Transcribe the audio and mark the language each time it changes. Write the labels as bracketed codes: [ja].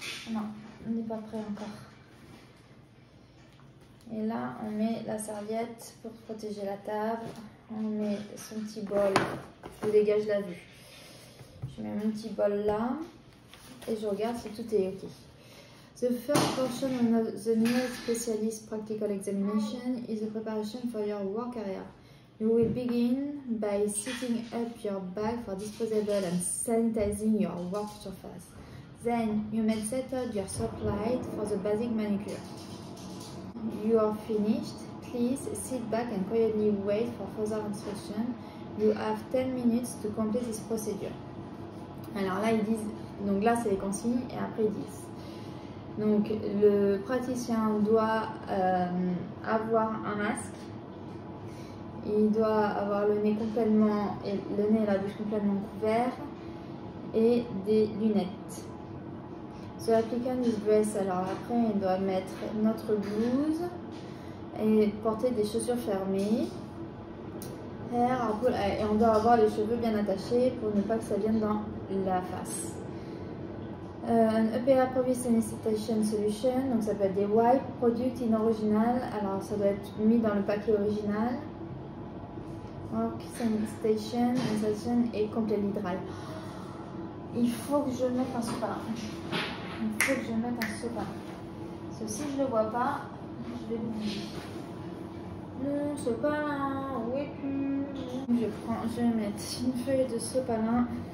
[fr] Non, on n'est pas prêt encore. Et là, on met la serviette pour protéger la table. On met son petit bol. Je vous dégage la vue. Je mets mon petit bol là. Et je regarde si tout est OK. [en] The first portion of the new specialist practical examination is the preparation for your work area. You will begin by setting up your bag for disposable and sanitizing your work surface. Then you may set out your soap light for the basic manicure. you are finished. Please sit back and quietly wait for further instruction. You have 10 minutes to complete this procedure. [fr] Alors là, ils disent, donc là, c'est les consignes, et après, ils disent. Donc, le praticien doit avoir un masque. Il doit avoir le nez complètement, le nez et la bouche complètement couverts, et des lunettes. So l'applicant [en] is dressed, [fr] alors après, il doit mettre notre blouse et porter des chaussures fermées. Et on doit avoir les cheveux bien attachés pour ne pas que ça vienne dans la face. Un [en] EPA Product Sanitation Solution, [fr] donc ça peut être des wipes, [en] product in original, [fr] alors ça doit être mis dans le paquet original. [en] Work Sanitation, Sanitation et completely dry. [fr] Il faut que je mette un sopalin. Il faut que je mette un sopalin. Parce que si je ne le vois pas, je vais l'oublier. Non, sopalin, où es-tu? Je vais mettre une feuille de sopalin.